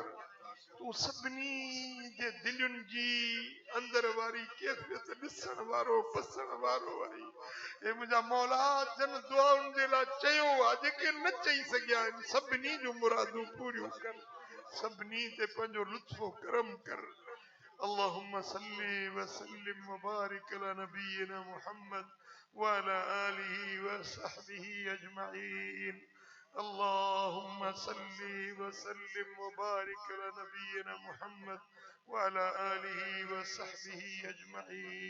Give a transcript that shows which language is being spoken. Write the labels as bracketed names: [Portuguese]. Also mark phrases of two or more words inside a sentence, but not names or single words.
[Sindhi] तू सभिनी जे दिलयुनि जी अंदर वारी कैफियत ॾिसण वारो पसण वारो आई। ए मुंहिंजा मौला जन दुआउनि जे लाइ चयो आहे, जेके न चई सघिया आहिनि सभिनी जूं मुरादूं पूरियूं कर, सभिनी ते पंहिंजो लुत्फो करम कर। [Arabic] اللهم صل وسلم وبارك على نبينا محمد وعلى آله وصحبه أجمعين. اللهم صل وسلم وبارك على نبينا محمد وعلى آله وصحبه أجمعين.